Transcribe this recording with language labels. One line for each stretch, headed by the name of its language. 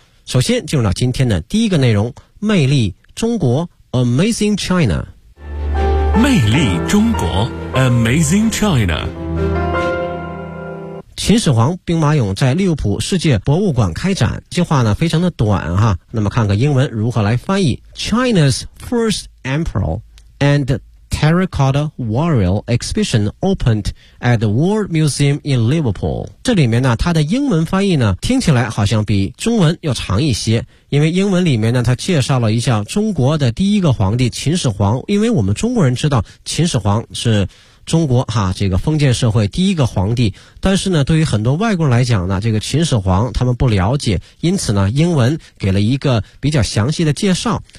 Chinese: 首先进入到今天的第一个内容，魅力中国 Amazing China。魅力中国 Amazing China。秦始皇兵马俑在利物浦世界博物馆开展，这句话呢非常的短哈，那么看看英文如何来翻译。
English: China's first emperor and terracotta warrior exhibition opened at the World Museum in Liverpool。
Chinese: 这里面呢它的英文翻译呢听起来好像比中文要长一些，因为英文里面呢它介绍了一下中国的第一个皇帝秦始皇，因为我们中国人知道秦始皇是中国哈这个封建社会第一个皇帝，但是呢对于很多外国人来讲呢这个秦始皇他们不了解，因此呢英文给了一个比较详细的介绍。